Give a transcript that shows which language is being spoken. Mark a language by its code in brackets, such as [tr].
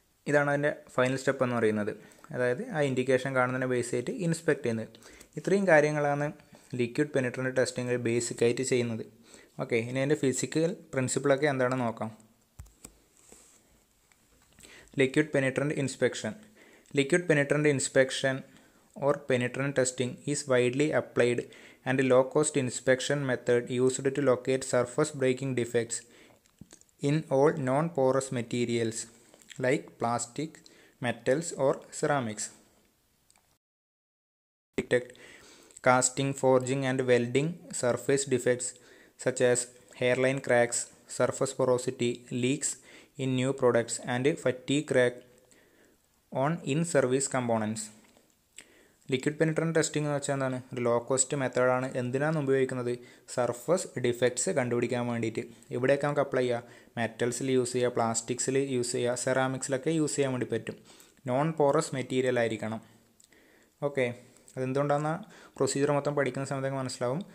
[ml] ഇതാണ് അതിൻ്റെ final step എന്ന് പറയുന്നത്. അതായത് ആ ഇൻഡിക്കേഷൻ കാണുന്നതിനെ ബേസ് ചെയ്തിട്ട് ഇൻസ്പെക്ട് ചെയ്യുന്നത്. ഇത്രയും കാര്യങ്ങളാണ് ലിക്വിഡ് പെനിട്രൻ്റ് ടെസ്റ്റിംഗ് ബേസിക്കായിട്ട് ചെയ്യുന്നത്. ഓക്കെ, ഇനി അതിൻ്റെ ഫിസിക്കൽ പ്രിൻസിപ്പിളൊക്കെ എന്താണെന്ന് നോക്കാം. Liquid പെനിട്രൻ്റ് inspection. Liquid പെനിട്രൻ്റ് inspection [en] or penetrant testing is widely applied and low cost inspection method used to locate surface breaking defects in all non porous materials like plastic, metals or ceramics. Detect casting, forging and welding surface defects such as hairline cracks, surface porosity, leaks in new products and fatigue crack on in-service components. [ml] Liquid പെനിട്രൻ്റ് testing എന്ന് വെച്ചാൽ എന്താണ്, ഒരു low cost മെത്തേഡാണ്. എന്തിനാണ് ഉപയോഗിക്കുന്നത്, surface defects കണ്ടുപിടിക്കാൻ വേണ്ടിയിട്ട്. ഇവിടെയൊക്കെ നമുക്ക് അപ്ലൈ ചെയ്യാം. മെറ്റൽസിൽ യൂസ് ചെയ്യുക, പ്ലാസ്റ്റിക്സിൽ യൂസ് ചെയ്യുക, സെറാമിക്സിലൊക്കെ യൂസ് ചെയ്യാൻ വേണ്ടി പറ്റും. നോൺ പോറസ് മെറ്റീരിയൽ ആയിരിക്കണം. ഓക്കെ, അതെന്തുകൊണ്ടാണ് പ്രൊസീജിയർ മൊത്തം പഠിക്കുന്ന സമയത്തൊക്കെ മനസ്സിലാവും.